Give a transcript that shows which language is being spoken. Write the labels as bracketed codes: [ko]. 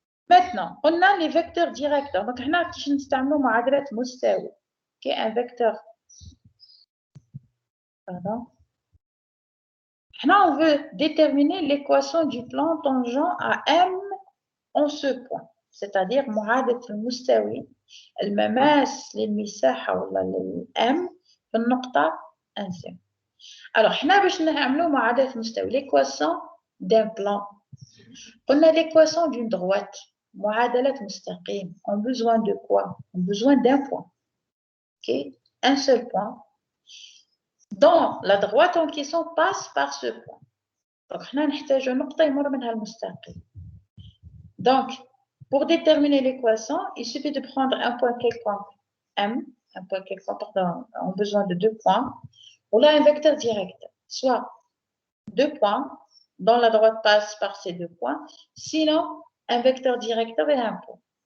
[fr] Maintenant, on a les vecteurs directeurs. Donc, on a un vecteur Pardon. Maintenant, on veut déterminer l'équation du plan tangent à M en ce point. [ar] C'est-à-dire, معادلة المستوي المماس للمساحة ولا للM في النقطة 1. Alors, حنا باش نعملوا معادلة المستوي [fr] l'équation d'un plan. [ar] قلنا [fr] l'équation d'une droite. [ar] معادلة مستقيم. [fr] On a besoin de quoi? On a besoin d'un point. Ok? Un seul point. Dans la droite en question passe par ce point. [ar] Donc, حنا نحتاجوا نقطة يمر منها المستقيم. [fr] Donc, pour déterminer l'équation, il suffit de prendre un point quelconque M, un point quelconque, pardon, on a besoin de 2 points. On a un vecteur direct, soit 2 points, dont la droite passe par ces 2 points, sinon un vecteur directeur et un point.